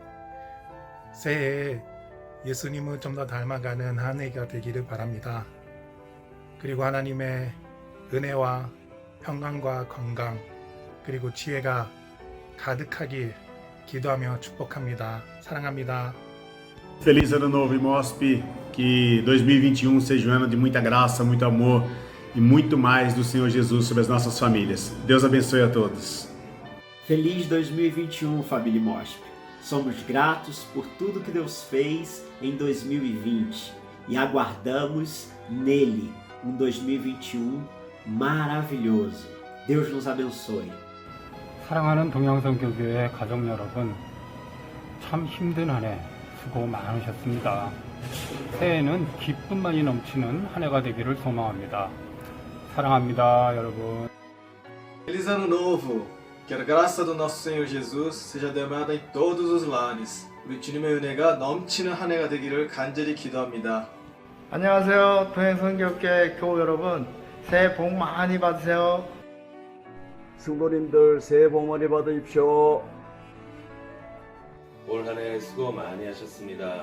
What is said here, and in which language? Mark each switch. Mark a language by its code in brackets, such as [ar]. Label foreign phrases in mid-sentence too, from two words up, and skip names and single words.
[ko] 새해에 예수님을 좀 더 닮아가는 한 해가 되기를 바랍니다. 그리고 하나님의 은혜와 평강과 건강 그리고 지혜가 가득하길 기도하며 축복합니다. 사랑합니다. [pt] Feliz Ano Novo, IMOSP, que 2021 seja um ano de muita graça, muito amor e muito mais do Senhor Jesus sobre as nossas famílias. Deus abençoe a todos. Feliz 2021, família IMOSP. Somos gratos por tudo que Deus fez em 2020 e aguardamos nele um 2021 maravilhoso. Deus nos abençoe. [ko] 사랑하는 동양선교교회 가족 여러분, 참 힘든 한 해 수고 많으셨습니다. 새해에는 기쁨만이 넘치는 한 해가 되기를 소망합니다. 사랑합니다, 여러분. [pt] Feliz Ano Novo! Que a graça do nosso Senhor Jesus seja derramada em todos os lares. [ko] 우리 주님의 은혜가 넘치는 한 해가 되기를 간절히 기도합니다. 안녕하세요. 동행선교회 교우 여러분, 새해 복 많이 받으세요. 성도님들 새해 복 많이 받으십시오. 올 한 해 수고 많이 하셨습니다.